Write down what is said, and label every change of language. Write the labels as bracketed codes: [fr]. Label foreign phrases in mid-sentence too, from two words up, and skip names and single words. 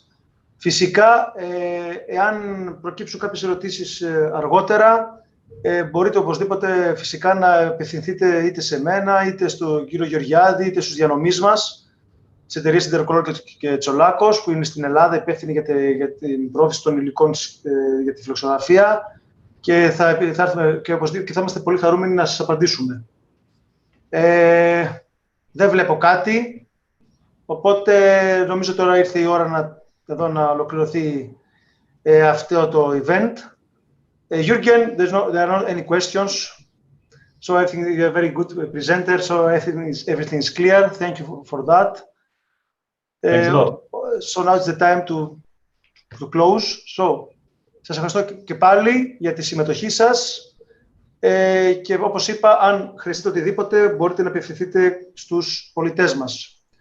[el] Φυσικά, εάν προκύψουν κάποιες ερωτήσεις αργότερα, μπορείτε οπωσδήποτε φυσικά να απευθυνθείτε είτε σε μένα, είτε στον κύριο Γεωργιάδη, είτε στους διανομείς μας, της εταιρείας Ιντερκολόρ και Τσολάκος, που είναι στην Ελλάδα υπεύθυνη για την πρόθεση των υλικών για τη φιλοξενογραφία, και θα είμαστε πολύ χαρούμενοι να σας απαντήσουμε. Δεν βλέπω κάτι, οπότε νομίζω τώρα ήρθε η ώρα να ολοκληρωθεί αυτό το event. [en] Jürgen, there are not any questions, so I think you're a very good presenter, so everything is clear. Thank you for that. Thanks a lot. So now it's the time to close. So, [el] σας ευχαριστώ και πάλι για τη συμμετοχή σας και όπως είπα, αν χρειαστείτε οτιδήποτε, μπορείτε να απευθυνθείτε στους πολιτές μας.